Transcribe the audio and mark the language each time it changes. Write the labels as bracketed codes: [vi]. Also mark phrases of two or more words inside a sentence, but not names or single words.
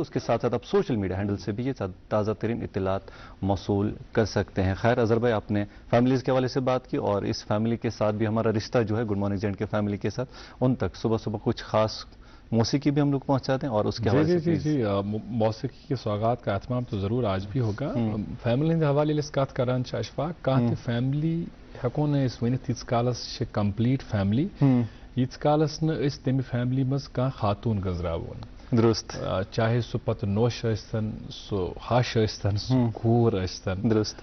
[ur] اس کے ساتھ ساتھ آپ [en] social media handle [ur] سے بھی یہ تازہ ترین اطلاعات موصول کر سکتے ہیں. خیر اظہر بھائی آپ نے فیملیز کے حوالے سے بات کی اور اس فیملی کے ساتھ بھی ہمارا رشتہ جو ہے گڈ مارننگ جینٹ کے فیملی کے ساتھ ان تک صبح کچھ خاص موسیقی بھی ہم لوگ پہنچاتے ہیں اور اس کے حوالے سے جی موسیقی کے سوغات کا اہتمام تو ضرور آج بھی ہوگا. [ks] فیملی ہند حوالے کت کران اشفاق کانہ فیملی ہیکو نا اس ونتھ ییتس کالس [en] complete family [ks] ییتس کالس نا اس تمہ فیملی مز کانٛہہ خاتون گزراون. [ur] درست. [ks] چاہے سہ پتہ نوش ٲسۍتن سہ ہش ٲسۍتن سہ کوٗر ٲسۍتن [ur] درست.